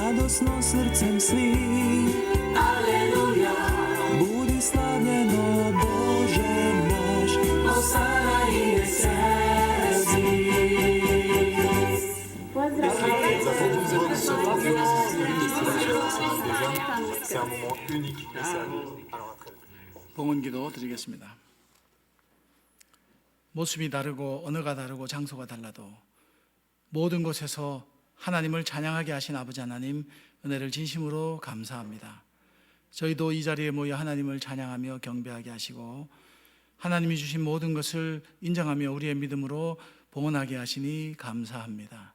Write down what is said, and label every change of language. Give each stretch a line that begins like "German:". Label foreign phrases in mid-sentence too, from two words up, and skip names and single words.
Croatian: radosno srcem svi. Aleluja, budi slavljeno Bože naš, Osana i veselci.
French: C'est un moment unique et ça. Alors après.
Korean: 봉헌기도 드리겠습니다. 모습이 다르고 언어가 다르고 장소가 달라도 모든 곳에서 하나님을 찬양하게 하신 아버지 하나님 은혜를 진심으로 감사합니다. 저희도 이 자리에 모여 하나님을 찬양하며 경배하게 하시고 하나님이 주신 모든 것을 인정하며 우리의 믿음으로 봉헌하게 하시니 감사합니다.